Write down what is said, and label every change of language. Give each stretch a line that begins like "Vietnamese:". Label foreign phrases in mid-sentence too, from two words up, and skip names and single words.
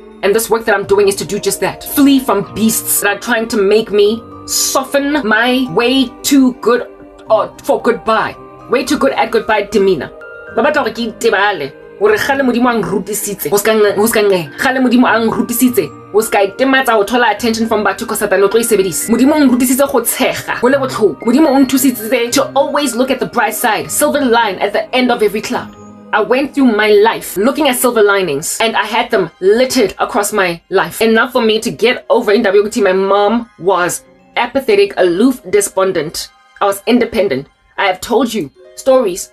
English: And this work that I'm doing is to do just that. Flee from beasts that are trying to make me soften my way too good for goodbye. Way too good at goodbye demeanor. Attention from
Tswana: batho ko satane o tlo isebedisa. Modimo o nrutisitse go tshega go le botlhoko. Modimo o nthusitse
English: to always look at the bright side, silver line at the end of every cloud. I went through my life looking at silver linings, and I had them littered across my life. Enough for me to get over in WT. My mom was apathetic, aloof, despondent. I was independent. I have told you stories.